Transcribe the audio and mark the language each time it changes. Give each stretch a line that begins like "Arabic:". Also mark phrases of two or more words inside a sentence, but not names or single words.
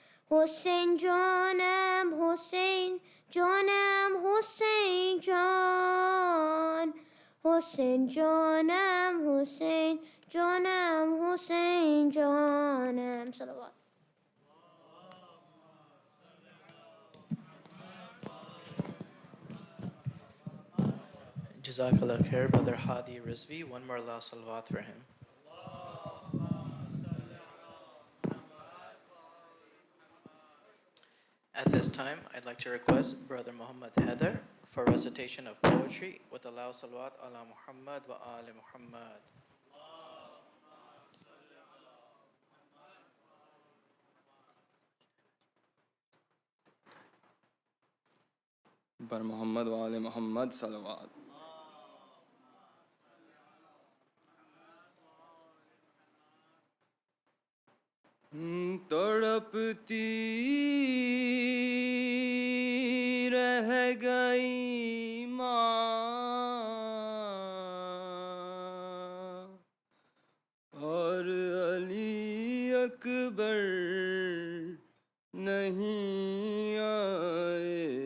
Urdu: حسین جانم حسین جانم حسین جان حسین جانم حسین جانم حسین جانم صلوات.
Arabic: جزاك الله خير,
English: Brother Hadi Rizvi. One more last salawat for him. At this time, I'd like to request Brother Muhammad Heather for recitation of poetry with a loud
Arabic: صلوات على محمد و آل محمد.
Urdu: بر محمد و آل محمد صلوات. تڑپتی رہ گئی ماں اور علی اکبر نہیں آئے.